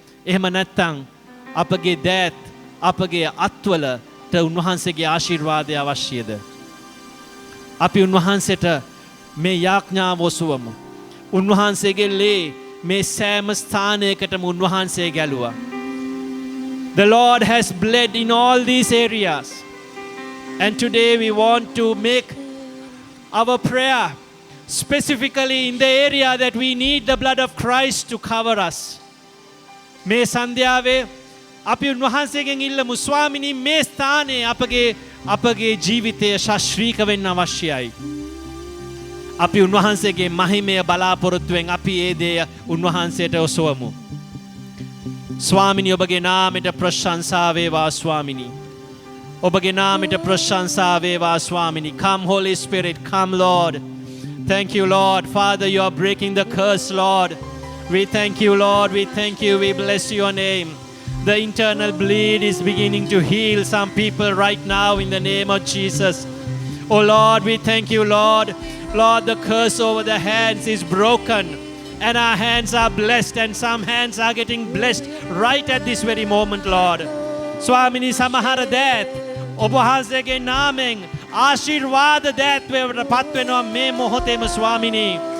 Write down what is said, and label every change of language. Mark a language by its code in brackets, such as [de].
[si] එහෙම නැත්නම් අපගේ දෑත් අපගේ අත්වලට උන්වහන්සේගේ ආශිර්වාදය අවශ්‍යද? අපි උන්වහන්සේට මේ යාඥාව ඔසවමු. උන්වහන්සේගේ ලේ මේ සෑම ස්ථානයකටම උන්වහන්සේ ගැලුවා. [en] The Lord has bled in all these areas. And today we want to make our prayer specifically in the area that we need the blood of Christ to cover us. [si] මේ සන්ධ්‍යාවේ අපි උන්වහන්සේගෙන් ඉල්ලමු ස්වාමිනී මේ ස්ථානයේ අපගේ ජීවිතය ශාස්ත්‍රීක වෙන්න අවශ්‍යයි. අපි උන්වහන්සේගේ මහිමය බලාපොරොත්තුවෙන් අපි ඒ දේ උන්වහන්සේට ඔසවමු. ස්වාමිනී ඔබගේ නාමයට ප්‍රශංසා වේවා ස්වාමිනී. ඔබගේ නාමයට ප්‍රශංසා වේවා ස්වාමිනී. [en] Come Holy Spirit, come Lord. Thank you Lord. Father, you are breaking the curse, Lord. We thank you Lord. We thank you. We bless your name. The internal bleed is beginning to heal some people right now in the name of Jesus. Oh Lord, we thank you Lord. Lord, the curse over the hands is broken and our hands are blessed, and some hands are getting blessed right at this very moment, Lord. [si] Swamini samahara deth ඔබ වහන්සේගේ නාමයෙන් ආශිර්වාද දෑත්වයට පත් වෙනවා මේ මොහොතේම ස්වාමිනී.